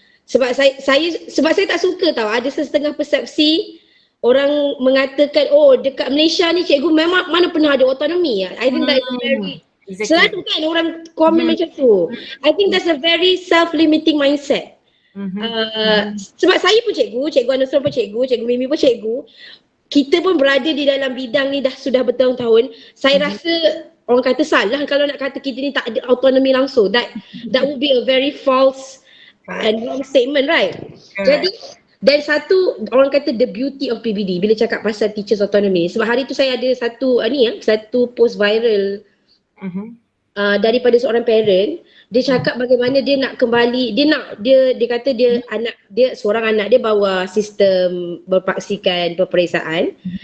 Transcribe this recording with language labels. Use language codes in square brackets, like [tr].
[ms] Sebab saya tak suka tau, ada setengah persepsi orang mengatakan dekat Malaysia ni cikgu memang mana pernah ada autonomy. [en] I think that is very [ms] selalu kan orang komen macam tu. [en] I think that's a very self-limiting mindset. [ms] Sebab saya pun Cikgu Anusra pun Cikgu Mimi pun cikgu. Kita pun berada di dalam bidang ni sudah bertahun-tahun. Saya rasa orang kata salah kalau nak kata kita ni tak ada autonomi langsung. [en] That would be a very false and wrong statement, right? [ms] Jadi dan satu orang kata [en] the beauty of PBD [ms] bila cakap pasal [en] teachers autonomy. [ms] Sebab hari tu saya ada satu post viral daripada seorang parent. Dia cakap bagaimana dia nak kembali, dia kata dia seorang anak dia bawa sistem berpaksikan peperiksaan.